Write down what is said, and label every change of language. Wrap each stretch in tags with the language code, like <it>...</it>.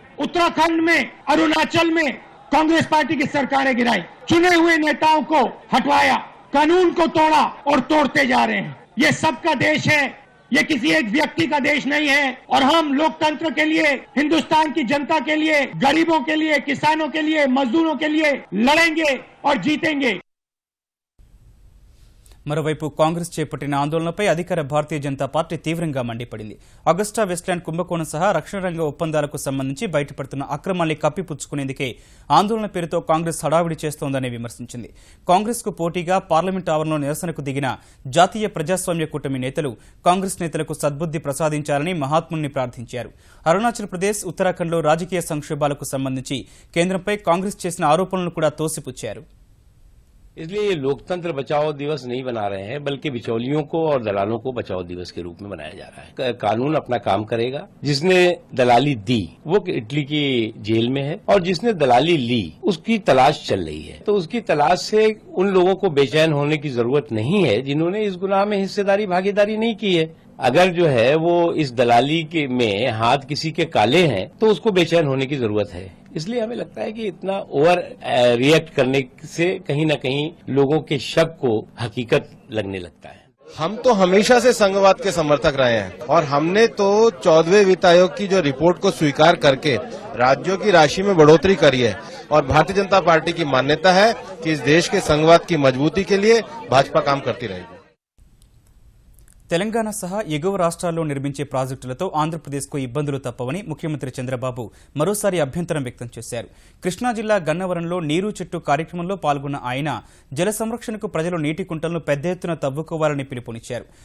<hi>उत्तराखंड में, अरुणाचल में कांग्रेस पार्टी की सरकारें गिराई, चुने हुए नेताओं को हटवाया, कानून को तोड़ा और तोड़ते जा रहे हैं. ये सबका देश है, ये किसी एक व्यक्ति का देश नहीं है. और हम लोकतंत्र के लिए, हिंदुस्तान की जनता के लिए, गरीबों के लिए, किसानों के लिए, मजदूरों के लिए लड़ेंगे और जीतेंगे.</hi> <te>మరోవైపు కాంగ్రెస్ చేపట్టిన ఆందోళనపై అధికార భారతీయ జనతా పార్టీ తీవ్రంగా మండిపడింది. అగస్టా వెస్ట్లాండ్ కుంభకోణం సహా రక్షణ రంగ ఒప్పందాలకు సంబంధించి బయటపడుతున్న అక్రమాల్ని కప్పిపుచ్చుకునేందుకే ఆందోళన పేరుతో కాంగ్రెస్ హడావిడి చేస్తోందని విమర్శించింది. కాంగ్రెస్ కు పోటీగా పార్లమెంట్ ఆవరణలో నిరసనకు దిగిన జాతీయ ప్రజాస్వామ్య కూటమి నేతలు కాంగ్రెస్ నేతలకు సద్బుద్ధి ప్రసాదించాలని మహాత్ముల్ని ప్రార్థించారు. అరుణాచల్ ప్రదేశ్, ఉత్తరాఖండ్లో రాజకీయ సంక్షోభాలకు సంబంధించి కేంద్రంపై కాంగ్రెస్ చేసిన ఆరోపణలను కూడా తోసిపుచ్చారు.</te> <hi>इसलिए ये लोकतंत्र बचाओ दिवस नहीं बना रहे हैं, बल्कि बिचौलियों को और दलालों को बचाओ दिवस के रूप में मनाया जा रहा है। कानून अपना काम करेगा। जिसने दलाली दी वो इटली की जेल में है और जिसने दलाली ली उसकी तलाश चल रही है। तो उसकी तलाश से उन लोगों को बेचैन होने की जरूरत नहीं है जिन्होंने इस गुनाह में हिस्सेदारी भागीदारी नहीं की है। अगर जो है वो इस दलाली के में हाथ किसी के काले हैं तो उसको बेचैन होने की जरूरत है। इसलिए हमें लगता है कि इतना ओवर रिएक्ट करने से कहीं न कहीं लोगों के शक को हकीकत लगने लगता है। हम तो हमेशा से संघवाद के समर्थक रहे हैं और हमने तो 14वें वित्त आयोग की जो रिपोर्ट को स्वीकार करके राज्यों की राशि में बढ़ोतरी करी है और भारतीय जनता पार्टी की मान्यता है कि इस देश के संघवाद की मजबूती के लिए भाजपा काम करती रहेगी।</hi> <te>తెలంగాణ సహా ఎగువ రాష్ట్రాల్లో నిర్మించే ప్రాజెక్టులతో ఆంధ్రప్రదేశ్కు ఇబ్బందులు తప్పవని ముఖ్యమంత్రి చంద్రబాబు మరోసారి అభ్యంతరం వ్యక్తం చేశారు. కృష్ణా జిల్లా గన్నవరంలో నీరు చెట్టు కార్యక్రమంలో పాల్గొన్న ఆయన జల సంరక్షణకు ప్రజలు నీటి కుంటలను పెద్ద ఎత్తున తవ్వుకోవాలని పిలుపునిచ్చారు.</te>